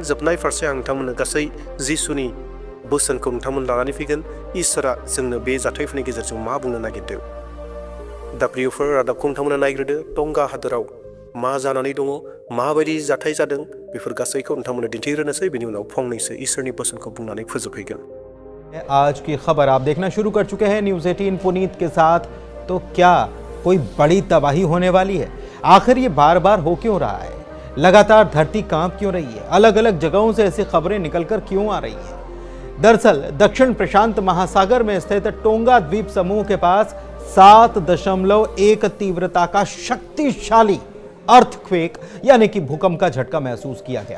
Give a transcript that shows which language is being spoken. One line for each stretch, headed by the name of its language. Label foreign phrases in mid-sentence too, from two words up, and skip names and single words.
Bodo: जोबनाय फारसे आं नोंथांमोननो गासै जिसुनि बोसोनखौ नोंथांमोन लानानै फैगोन, इसोरा जोंनो बे जाथायफोरनि गेजेरजों मा बुंनो नागिरदों। दा प्रियफोर, रादाबखौ नोंथांमोना नायग्रोदो। टंगा हादोराव मा जानानै दङ, माबायदि जाथाय जादों, बेफोर गासैखौ नोंथांमोननो दिन्थिग्रोनोसै, बेनि उनाव फंनैसो इसोरनि बोसोनखौ बुंनानै फोजोबहैगोन।
Hindi: आज की खबर आप देखना शुरू कर चुके हैं न्यूज़ 18 पुनीत के साथ। तो क्या कोई बड़ी तबाही होने वाली है? आखिर ये बार बार हो क्यों रहा है? लगातार धरती कांप क्यों रही है? अलग अलग जगहों से ऐसी खबरें निकलकर क्यों आ रही है? दरअसल दक्षिण प्रशांत महासागर में स्थित टोंगा द्वीप समूह के पास 7.1 तीव्रता का शक्तिशाली अर्थक्वेक यानी कि भूकंप का झटका महसूस किया गया।